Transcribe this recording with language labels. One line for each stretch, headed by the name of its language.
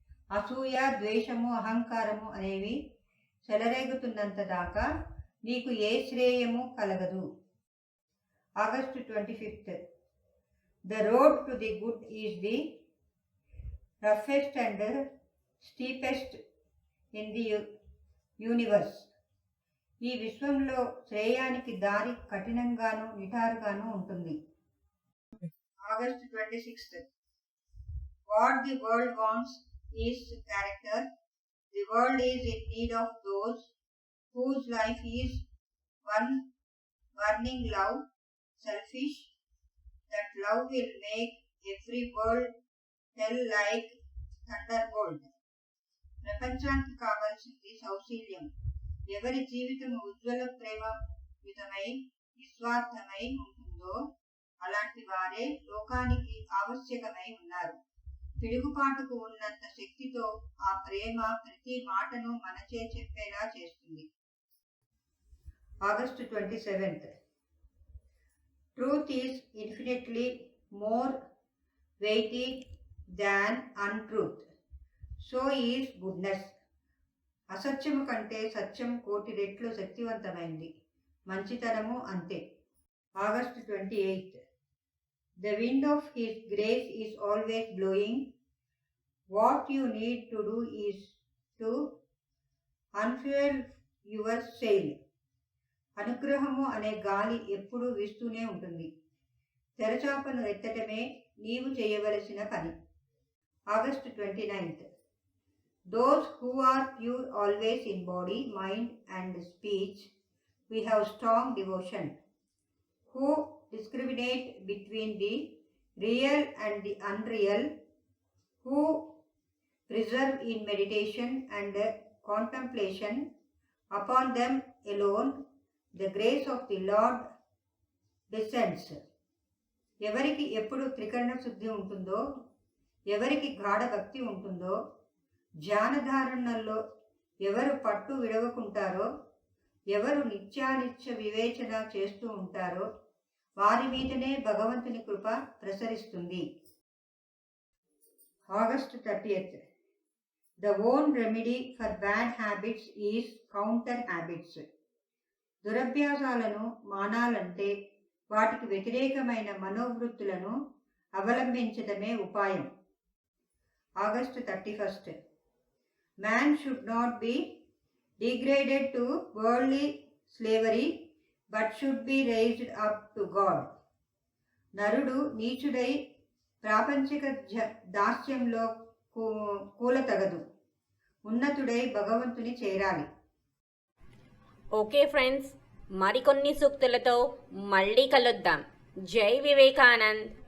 Telugu: అసూయ, ద్వేషము, అహంకారము అనేవి చెలరేగుతున్నంత దాకా నీకు ఏ శ్రేయము కలగదు.
English: August 25th. The road to the good is the roughest and steepest in the universe.
Telugu: ఈ విశ్వంలో శ్రేయానికి దారి కఠినంగాను నిటారుగాను ఉంటుంది.
English: August 26th. What the world wants is character. The world is in need of those whose life is one burning love, selfish. That love will make every word tell like thunderbolt.
Telugu: ప్రపంచానికి కావలసింది సౌశీల్యం. ఎవరి జీవితం ఉజ్వల ప్రేమయుతమై నిస్వార్థమై ఉంటుందో అలాంటి వారే లోకానికి ఆవశ్యకమై ఉన్నారు. పిడుగుపాటుకు ఉన్నంత శక్తితో ఆ ప్రేమ ప్రతి మాటను మనచే చెప్పేలా చేస్తుంది.
English: August 27th. Truth is infinitely more weighty than untruth. So is goodness.
Telugu: అసత్యము కంటే సత్యం కోటి రెట్లు శక్తివంతమైంది. మంచితనము అంతే.
English: August 28th. The wind of his grace is always blowing. What you need to do is to unfurl your sail.
Telugu: అనుగ్రహము అనే గాలి ఎప్పుడూ వీస్తూనే ఉంటుంది. తెరచాపను ఎత్తటమే నీవు చేయవలసిన పని.
English: August 29th. Those who are pure always in body, mind and speech, we have strong devotion, who discriminate between the real and the unreal, who preserve in meditation and contemplation. Upon them alone the grace of the Lord descends.
Telugu: ఎవరికి ఎప్పుడు త్రికరణ శుద్ధి ఉంటుందో, ఎవరికి గాఢ భక్తి ఉంటుందో, ధ్యానధారణల్లో ఎవరు పట్టు విడవకుంటారో, ఎవరు నిత్యానిత్య వివేచన చేస్తూ ఉంటారో వారి మీదనే భగవంతుని కృప ప్రసరిస్తుంది.
English: August 30th. The own remedy for bad habits is counter habits.
Telugu: దురభ్యాసాలను మానాలంటే వాటికి వ్యతిరేకమైన మనోవృత్తులను అవలంబించడమే ఉపాయం.
English: August 31st. Man should not be degraded to worldly slavery but should be raised up to God.
Telugu: నరుడు నీచుడై ప్రాపంచిక దాస్యంలో కూలతగదు, ఉన్నతుడై భగవంతుని చేరాలి. ఓకే ఫ్రెండ్స్, మరికొన్ని సూక్తులతో మళ్ళీ కలుద్దాం. జై వివేకానంద్.